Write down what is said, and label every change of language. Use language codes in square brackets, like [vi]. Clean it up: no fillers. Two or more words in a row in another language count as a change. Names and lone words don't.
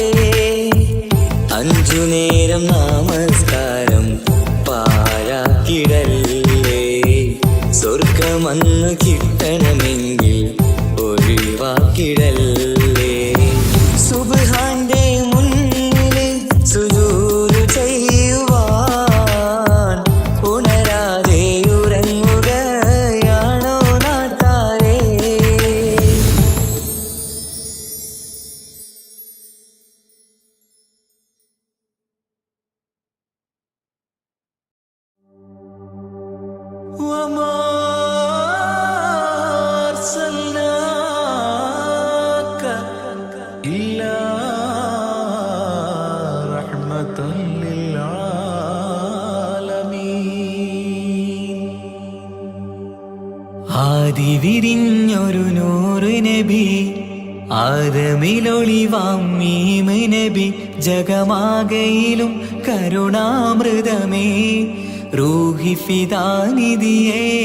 [ml] അഞ്ചു നേരം നമസ്കാരം പാഴാക്കിടല്ലേ, സ്വർഗമന്ന് കിട്ടണമെങ്കിൽ ഒഴിവാക്കിടല്ലേ. സുബ്ഹാന്റെ മുന്നിൽ സുജൂദ് ചെയ്യുവാൻ ഉണരാതെ ഉറങ്ങുകയാണോ നാട്ടാരേ? [ar] وما أرسلناك إلا رحمة للعالمين. [ml] ആദി വിരിഞ്ഞൊരു നൂറ് നബി, ആദമിലൊളിവാം മീമ് നബി, ജഗമാകയിലും കരുണാമൃതമേ റൂഹി ഫിദാനിധിയേ.